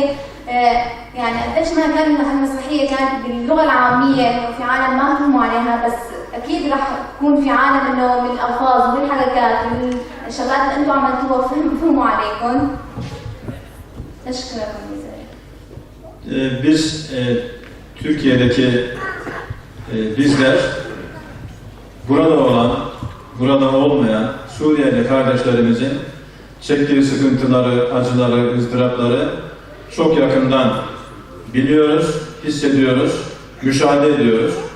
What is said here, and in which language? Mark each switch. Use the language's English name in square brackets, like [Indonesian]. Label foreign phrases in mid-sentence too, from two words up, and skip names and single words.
[Arabic] يعني قديش ما كان إنه هالمسرحية كانت باللغة العامية إنه في عالم ما فهموا عليها، بس أكيد رح يكون في عالم إنه من الألفاظ وبالحركات والشغلات اللي أنتم عملتوها فهموا عليكم. أشكركم جزيلا. [Turkish] Biz Türkiye'deki bizler burada olan, burada olmayan Suriyeli kardeşlerimizin çektiği sıkıntıları, acıları, ızdırapları çok yakından biliyoruz, hissediyoruz, müşahede ediyoruz.